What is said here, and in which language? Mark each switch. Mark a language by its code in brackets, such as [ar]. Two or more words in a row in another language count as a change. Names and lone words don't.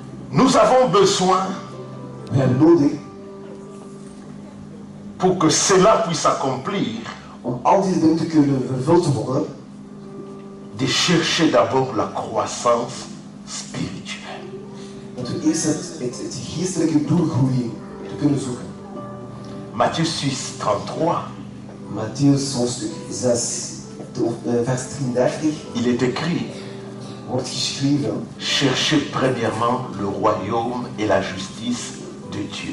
[fr] Nous avons besoin, [nl] We hebben nodig [fr] pour que cela puisse s'accomplir, [nl] om al deze dingen te kunnen vervuld te worden, [fr] de chercher d'abord la croissance spirituelle. [nl] dat we eerst het geestelijke doelgroei te kunnen zoeken. [fr] Matthieu 6:33, [nl] Matthäus hoofdstuk 6, vers 33, [fr] il est écrit, [nl] wordt geschreven: [fr] cherchez premièrement le royaume et la justice de Dieu.